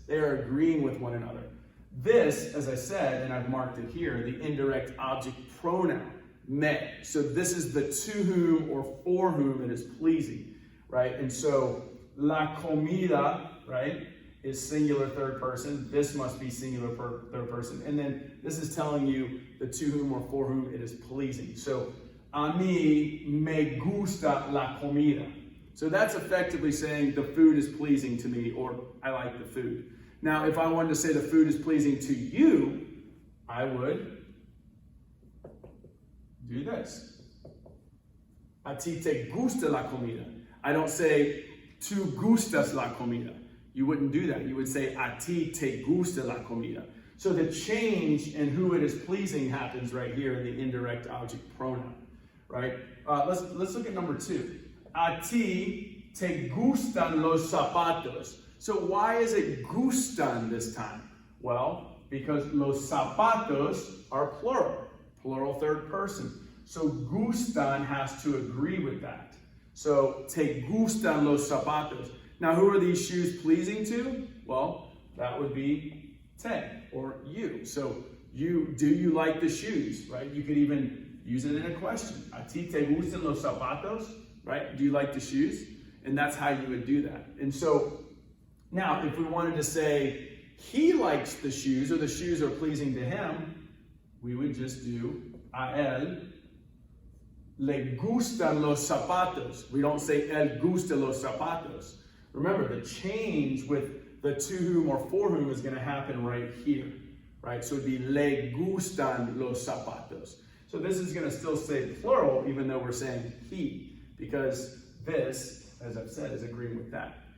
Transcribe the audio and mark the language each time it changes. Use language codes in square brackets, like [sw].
[en] They are agreeing with one another. This, as I said, and I've marked it here, the indirect object pronoun, me. So this is the to whom or for whom it is pleasing, right? And so [es] la comida, [en] right, is singular third person. This must be singular third person. And then this is telling you the to whom or for whom it is pleasing. So [es] a mí me gusta la comida. [en] So that's effectively saying the food is pleasing to me, or I like the food. Now, if I wanted to say the food is pleasing to you, I would do this. [es] A ti te gusta la comida. [en] I don't say [es] tu gustas la comida. [en] You wouldn't do that. You would say [es] a ti te gusta la comida. [en] So the change in who it is pleasing happens right here in the indirect object pronoun, right? Let's look at number 2. [es] A ti te gustan los zapatos. [en] So why is it gustan this time? Well, because [es] los zapatos [en] are plural third person. So gustan has to agree with that. So [es] te gustan los zapatos. [en] Now, who are these shoes pleasing to? Well, that would be te, or you. So do you like the shoes, right? You could even use it in a question. [es] A ti te gustan los zapatos, [en] right? Do you like the shoes? And that's how you would do that. And so now, if we wanted to say he likes the shoes, or the shoes are pleasing to him, we would just do [es] a él le gustan los zapatos. [en] We don't say [es] él gusta los zapatos. [en] Remember, the change with the to whom or for whom is going to happen right here, right? So it'd be [es] le gustan los zapatos. [en] So this is going to still say plural, even though we're saying he, because this, as I've said, is agreeing with that.